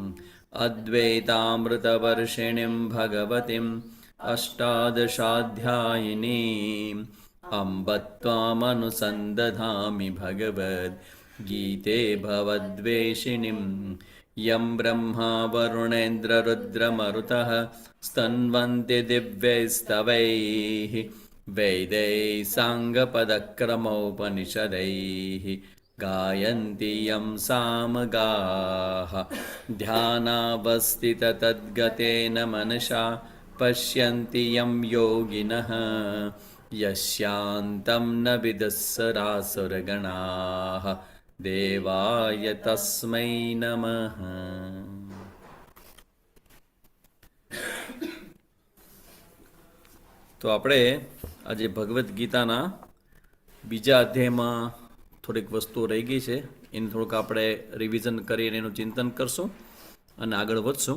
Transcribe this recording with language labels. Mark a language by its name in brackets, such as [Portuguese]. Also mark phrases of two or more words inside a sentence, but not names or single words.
[Sanskrit] अद्वैतामृतवर्षिणीं भगवतीम अष्टादशाध्यायिनीं अंब त्वामनुसंदधामि भगवद् गीते भवद्वेषिणीं यं ब्रह्मा वरुणेन्द्ररुद्रमरुतः स्तन्वन्ति दिव्यैस्तवैः વૈदैः સાङ्गपदक्रमोपनिषदैः गायन्ति यं सामगाः ध्यानावस्थिततद्गतेन मनसा पश्यन्ति यं योगिनः यस्यान्तं न विदुस्सुरासुरगणाः देवाय तस्मै नमः. [Gujarati] તો આપણે આજે ભગવદ્ ગીતાના બીજા અધ્યાયમાં થોડીક વસ્તુઓ રહી ગઈ છે, એને થોડુંક આપણે રિવિઝન કરીને એનું ચિંતન કરશું અને આગળ વધશું.